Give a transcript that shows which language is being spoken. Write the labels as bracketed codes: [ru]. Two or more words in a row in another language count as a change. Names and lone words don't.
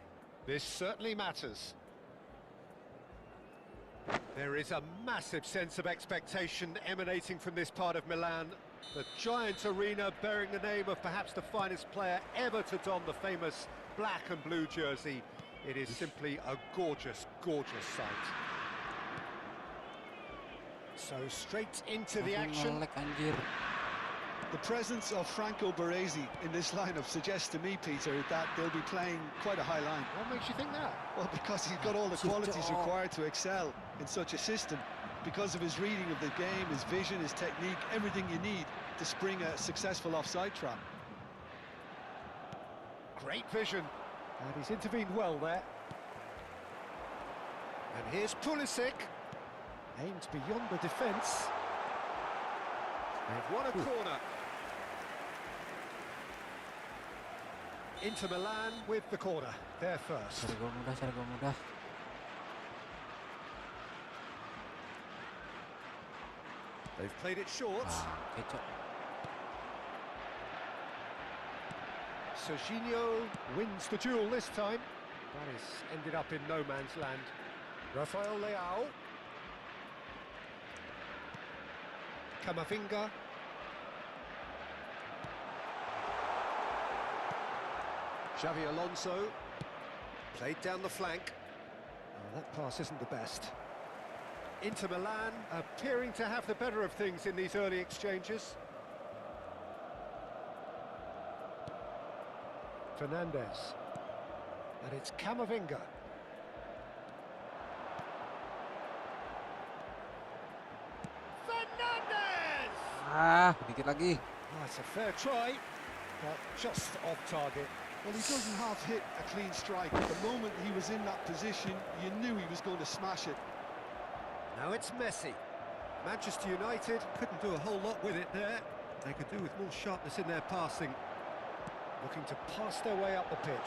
[en] This certainly matters. There is a massive sense of expectation emanating from this part of Milan. The giant arena bearing the name of perhaps the finest player ever to don the famous black and blue jersey. It is simply a gorgeous, gorgeous sight. So straight into the action. [id] Ngelek, anjir. [en] The presence of Franco Baresi in this lineup suggests to me, Peter, that they'll be playing quite a high line. What makes you think that? Well, because he's got all the qualities required to excel in such a system. Because of his reading of the game, his vision, his technique, everything you need to spring a successful offside trap. Great vision. And he's intervened well there. And here's Pulisic. Aimed beyond the defence. They've won a corner. Inter Milan with the corner. They're first. [id] Cari gol mudah. [en] They've played it short. [id] Kecok. [en] Serginho wins the duel this time. That has ended up in no man's land. Rafael Leao. Camavinga. Xavi Alonso. Played down the flank. Oh, that pass isn't the best. Inter Milan appearing to have the better of things in these early exchanges. Fernandes. And it's Camavinga. Fernandes! [id] Dikit lagi. [en] Oh, it's a fair try, but just off target. Well, he doesn't have hit a clean strike. The moment he was in that position, you knew he was going to smash it. Now it's Messi. Manchester United couldn't do a whole lot with it there. They could do with more sharpness in their passing. Looking to pass their way up the pitch.